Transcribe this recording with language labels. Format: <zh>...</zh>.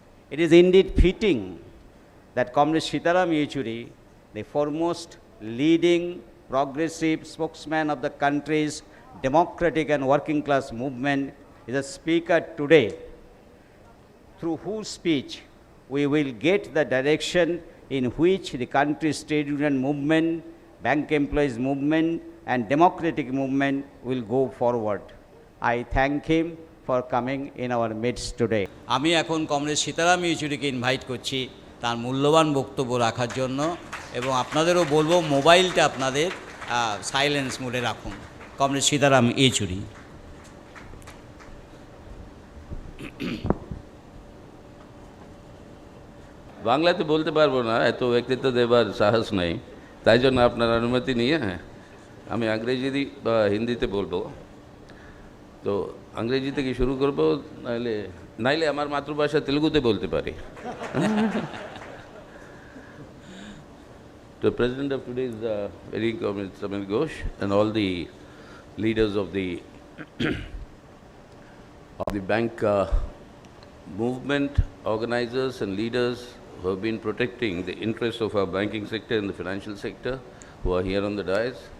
<en>It is indeed fitting that Comrade Sitaram Yechuri, the foremost leading progressive spokesman of the country's democratic and working class movement, is a speaker today, through whose speech we will get the direction in which the country's trade union movement, bank employees movement, and democratic movement will go forward. I thank him for coming in our midst today.</en> <bn>আমি এখন comrade Sitaram ইয়েচুরিকে invite করছি তার মূল্যবান বক্তব্য রাখার জন্য, এবং আপনাদেরও বলবো মোবাইলটা আপনাদের সাইলেন্স মোডে রাখুন। কমরেড সীতারাম ইয়েচুরি। বাংলাতে বলতে পারবো না, এত ব্যক্তিত্ব দেবার সাহস নেই, তাই জন্য আপনার অনুমতি নিয়ে আমি ইংরেজি বা হিন্দিতে বলবো। তো ইংরেজি থেকে শুরু করবো, নাইলে আমার মাতৃভাষা তেলুগুতে বলতে পারি।</bn> <en>The president of today is very Comrade Samir Ghosh and all the leaders of the bank movement, organizers and leaders who have been protecting the interests of our banking sector and the financial sector, who are here on the dais.</en>